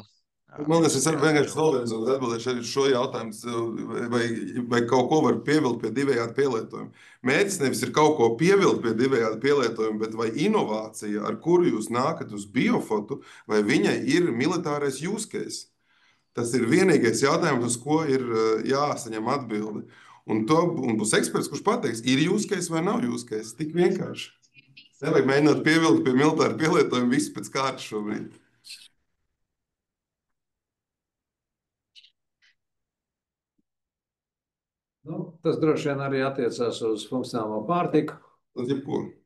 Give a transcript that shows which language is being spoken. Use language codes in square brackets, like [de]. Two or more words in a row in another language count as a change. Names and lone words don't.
[lv] Man liekas, es vienkārši solidarizoties atbildēšu arī šo jautājumu, vai kaut ko var pievilkt pie divējādi pielietojuma. Mērķis nevis ir kaut ko pievilkt pie divējādi pielietojuma, bet vai inovācija, ar kuru jūs nākat uz biofotu, vai viņai ir militārais [en] use case. [lv] Tas ir vienīgais jautājums, uz ko ir jāsaņem atbildi. Un būs eksperts, kurš pateiks, ir [en] use case [lv] vai nav [en] use case. [lv] Tik vienkārši. Nevajag mēģināt pievilkt pie militāra pielietojuma visu pēc kārtas šobrīd. Tas droši vien arī attiecās uz funkcionālo pārtiku. Uz jebko.